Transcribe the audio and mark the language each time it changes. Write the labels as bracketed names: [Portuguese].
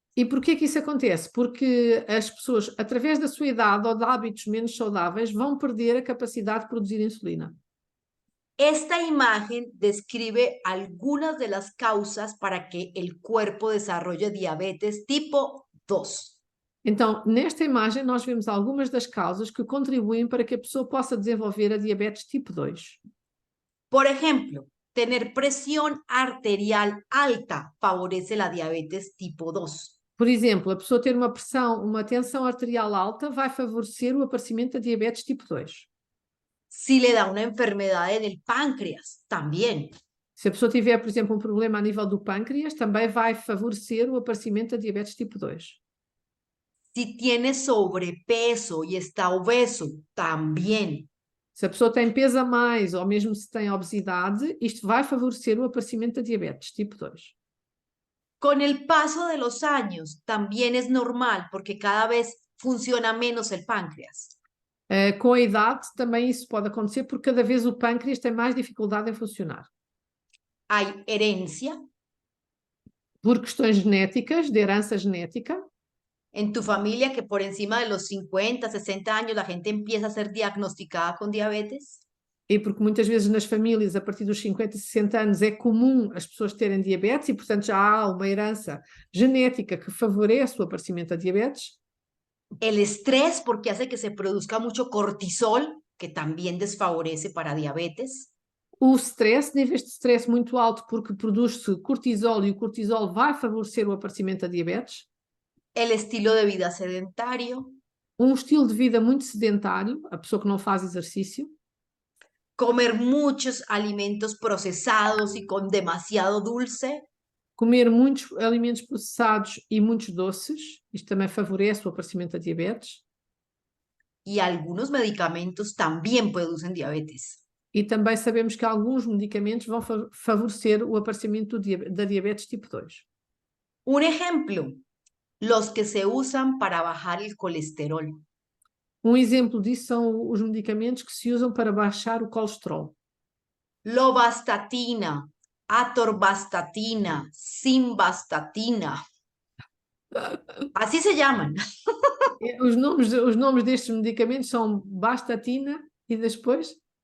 [Portuguese] E porquê que isso acontece? Porque as pessoas, através da sua idade ou de hábitos menos saudáveis, vão perder a capacidade de produzir insulina. [Spanish] Esta imagen describe algunas de las causas para que el cuerpo desarrolle diabetes tipo 2. [Portuguese] Então, nesta imagem, nós vemos algumas das causas que contribuem para que a pessoa possa desenvolver a diabetes tipo 2. [Spanish] Por ejemplo, tener presión arterial alta favorece la diabetes tipo 2. [Portuguese] Por exemplo, a pessoa ter uma tensão arterial alta vai favorecer o aparecimento da diabetes tipo 2. [Spanish] Si le da una enfermedad en el páncreas, también. [Portuguese] Se a pessoa tiver, por exemplo, um problema a nível do pâncreas, também vai favorecer o aparecimento da diabetes tipo 2. [Spanish] Si tiene sobrepeso y está obeso, también. [Portuguese] Se a pessoa tem peso a mais ou mesmo se tem obesidade, isto vai favorecer o aparecimento da diabetes tipo 2. [Spanish] Con el paso de los años, también es normal porque cada vez funciona menos el páncreas. [Portuguese] Com a idade, também isso pode acontecer porque cada vez o pâncreas tem mais dificuldade em funcionar. [Spanish] Hay herencia. [Portuguese] Por questões genéticas, de herança genética. [Spanish] En tu familia, que por encima de los 50, 60 años la gente empieza a ser diagnosticada con diabetes. [Portuguese] E porque muitas vezes nas famílias, a partir dos 50, 60 anos, é comum as pessoas terem diabetes e, portanto, já há uma herança genética que favorece o aparecimento da diabetes. [Spanish] El estrés, porque hace que se produzca mucho cortisol, que también desfavorece para diabetes. [Portuguese] O stress, níveis de stress muito alto, porque produz-se cortisol e o cortisol vai favorecer o aparecimento da diabetes. [Spanish] El estilo de vida sedentario. [Portuguese] Um estilo de vida muito sedentário, a pessoa que não faz exercício. [Spanish] Comer muchos alimentos procesados y con demasiado dulce. [Portuguese] Comer muitos alimentos processados e muitos doces, isto também favorece o aparecimento da diabetes. [Spanish] Y algunos medicamentos también producen diabetes. [Portuguese] E também sabemos que alguns medicamentos vão favorecer o aparecimento da diabetes tipo 2. [Spanish] Un ejemplo, los que se usan para bajar el colesterol. [Portuguese] Um exemplo disso são os medicamentos que se usam para baixar o colesterol. [Spanish] Lovastatina, atorvastatina, simvastatina. Así se llaman. [Portuguese] Os nomes destes medicamentos são bastatina e depois?